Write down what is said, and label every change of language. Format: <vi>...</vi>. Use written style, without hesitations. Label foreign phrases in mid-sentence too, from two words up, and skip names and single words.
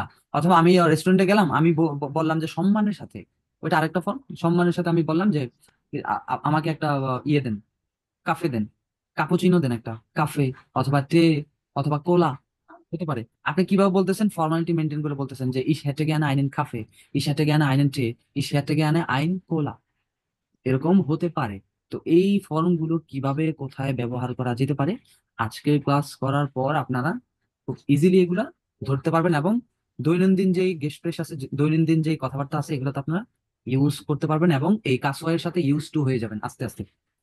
<bn>অথবা আমি রেস্টুরেন্টে গেলাম, আমি বললাম যে সম্মানের সাথে, ওইটা আরেকটা ফর্ম। সম্মানের সাথে আমি বললাম যে আমাকে একটা ইয়ে দেন, কাফে দেন, কাপুচিনো দেন, একটা কাফে অথবা টে অথবা কোলা হতে পারে। আপনি কিভাবে বলতেছেন? ফর্মালিটি মেনটেন করে বলতেছেন যে</bn> <de>ich hätte gerne einen Kaffee, ich hätte gerne einen Tee, ich hätte gerne ein Cola।</de> <bn>এরকম হতে পারে। তো এই ফর্মগুলো কিভাবে কোথায় ব্যবহার করা যেতে পারে, আজকের ক্লাস করার পর আপনারা খুব ইজিলি এগুলা ধরতে পারবেন, এবং দৈনন্দিন যেই গেস্ট আছে, দৈনন্দিন যেই কথাবার্তা আছে, এগুলো তো আপনারা ইউজ করতে পারবেন, এবং এই কাজের সাথে</bn> <en>use to</en> <bn>হয়ে যাবেন আস্তে আস্তে।</bn>